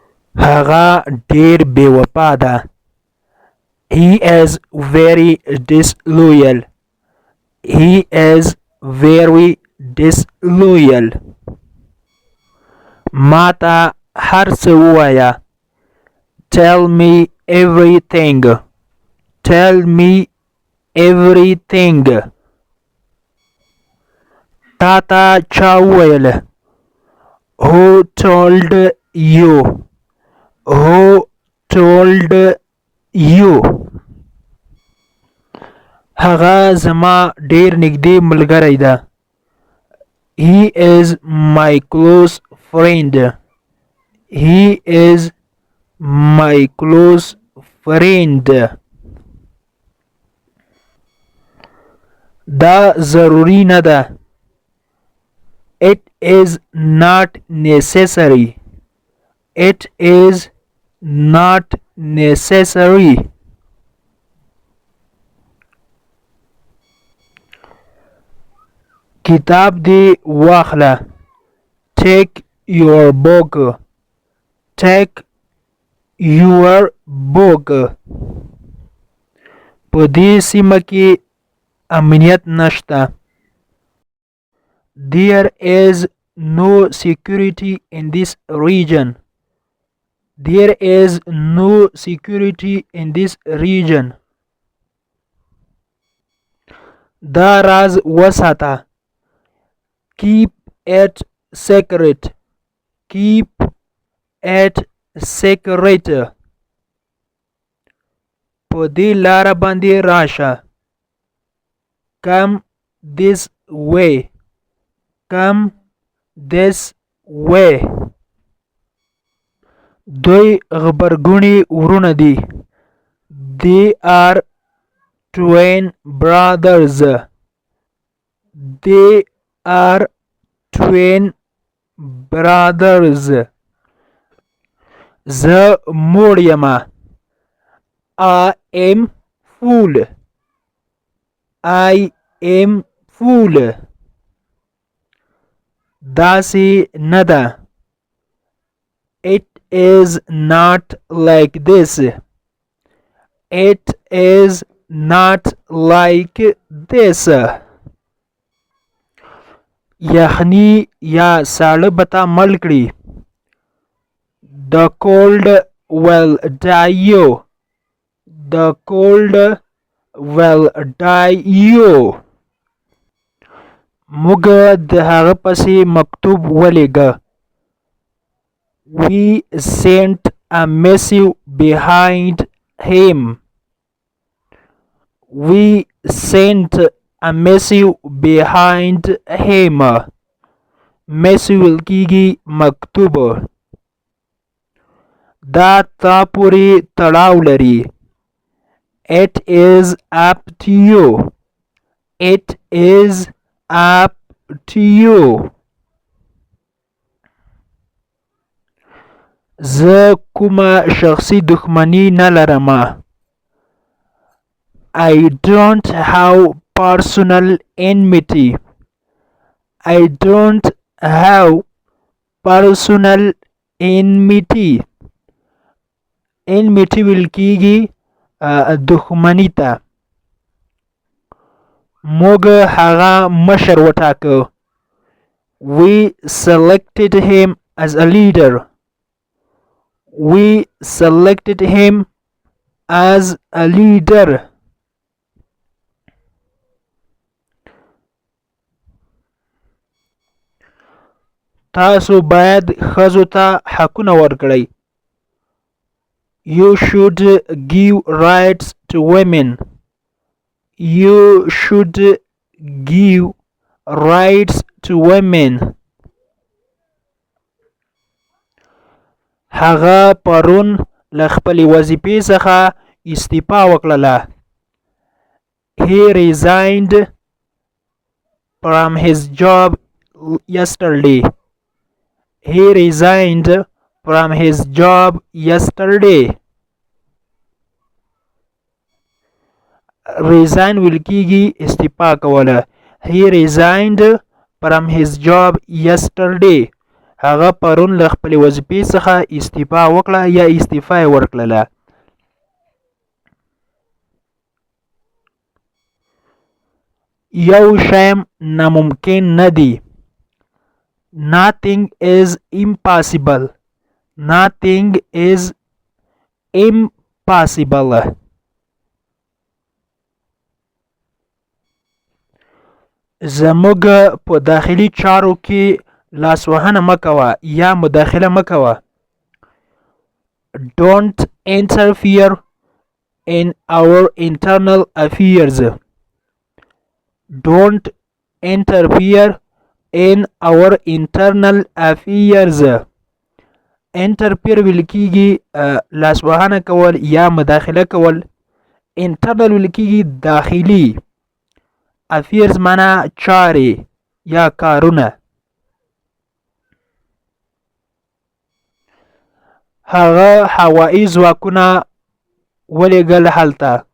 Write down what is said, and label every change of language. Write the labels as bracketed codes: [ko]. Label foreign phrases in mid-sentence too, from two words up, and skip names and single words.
[ps] هغه ډیر بې وفا ده. [en] He is very disloyal. He is very disloyal. [ps] ما ته هر څه ووایه. [en] Tell me everything. Tell me everything. [ps] تا ته چا وویل؟ [en] Who told you? Who told you? [ps] هغه زما ډیر نږدې ملګری ده. [en] He is my close friend. He is my close friend. [ps] دا ضروری نه ده. [en] It is not necessary. It is not necessary. [ps] کتاب دی واخله. [en] Take your book. Take your book. [ps] په دې سیمه کې امنیت نشته. [en] There is no security in this region. There is no security in this region. [ps] دا راز وساته. [en] Keep it secret. Keep it secret. [ps] په دې لاره باندې راشه. [en] Come this way. Come this way. [ps] دوی غبرګوني وروڼه دي. [en] They are twin brothers. They are twin brothers. [ps] زه موړ یمه. [en] I am full. I am full. [ps] داسې نه ده. [en] It is not like this. It is not like this. [ps] یخني یا ساړه به تا مړ کړي. [en] The cold will die you. The cold will die you. [ps] موږ د هغه پسې مکتوب ولیږه. [en] We sent a missive behind him. We sent a missive behind him. [ps] missive کیږي مکتوب. دا تا پورې تړاو لري. [en] It is up to you. It is up to you. [ps] زه کومه شخصي دښمني نه لرم. [en] I don't have personal enmity. I don't have personal enmity. [ps] enmity ویل کیږي دښمنی ته. موږ هغه مشر وټاکه. [en] We selected him as a leader. We selected him as a leader. [ps] تاسو باید ښځو ته حقونه ورکړئ. [en] You should give rights to women. You should give rights to women. [ps] هغه پرون له خپلې وظیفې څخه استعفا وکړله. [en] He resigned from his job yesterday. He resigned from his job yesterday. [ps] Resign ویل کیږي استعفا کوله. [en] He resigned from his job yesterday. [ps] هغه پرون له خپلې وظیفې څخه استعفا وکړه یا استعفا یې ورکړله. یو شی ناممکن نه دی. [en] Nothing is impossible. Nothing is impossible. [ps] زموږ په داخلي چارو کې لاسوهنه مه کوه یا مداخله مه کوه. [en] Don't interfere in our internal affairs. Don't interfere in our internal affairs. [ps] Interfere ویل کېږي لاسوهنه کول یا مداخله کول. internal ویل کېږي داخلي. affairs معنا چارې یا کارونه. هغه هوایي ځواکونه ولېږل هلته.